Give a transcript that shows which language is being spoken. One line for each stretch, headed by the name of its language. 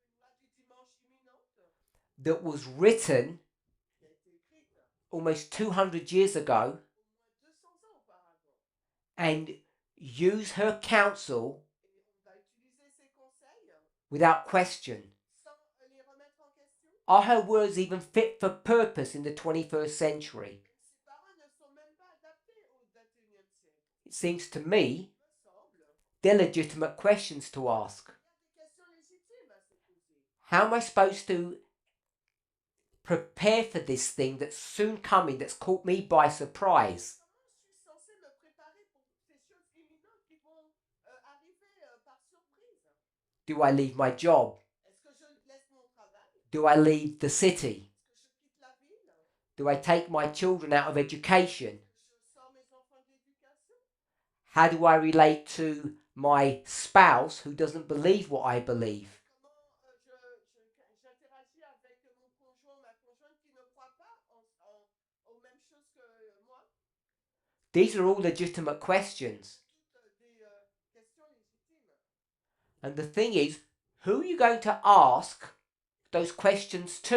French: pour une loi du dimanche imminente
English: that was written
French: qui a été écrite
English: almost 200 years ago
French: au moins 200 ans auparavant.
English: and use her counsel
French: Et on va utiliser ces conseils
English: without question?
French: sans les remettre en question.
English: Are her words even fit for purpose in the 21st century?
French: Ces paroles ne sont même pas adaptées au XXIe siècle.
English: It seems to me
French: Il me semble.
English: they're legitimate questions to ask.
French: Il y a des questions légitimes à se poser.
English: How am I supposed to prepare for this thing that's soon coming, that's caught me by surprise?
French: Comment je suis censé me préparer pour ces choses imminentes qui vont arriver par surprise?
English: Do I leave my job?
French: Est-ce que je laisse mon travail?
English: Do I leave the city?
French: Est-ce que je quitte la ville?
English: Do I take my children out of education?
French: Je sors mes enfants de l'éducation?
English: How do I relate to my spouse who doesn't believe what I believe?
French: Comment j'interagis avec mon conjoint ou ma conjointe qui ne croit pas aux mêmes choses que moi?
English: These are all legitimate questions.
French: Toutes des questions légitimes.
English: And the thing is, who are you going to ask those questions to?